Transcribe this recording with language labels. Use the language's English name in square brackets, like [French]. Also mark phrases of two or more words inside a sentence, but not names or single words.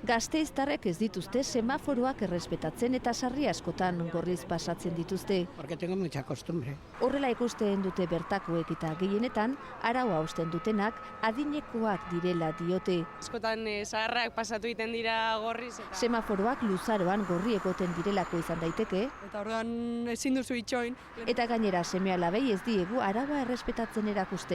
[Basque] Gasteiztarrek ez dituzte semaforoak errespetatzen eta sarri askotan gorriz pasatzen dituzte. [Spanish] Porque tengo mucha costumbre. [Basque] Horrela ikusten dute bertakoek eta gehienetan araua hausten dutenak adinekoak direla diote. Askotan zaharrak pasatu egiten dira gorriz. Semaforoak luzaroan gorri egoten direlako izan daiteke. Eta orduan ezin duzu itxoin. Eta gainera seme-alabei ez diegu araua errespetatzen erakusten.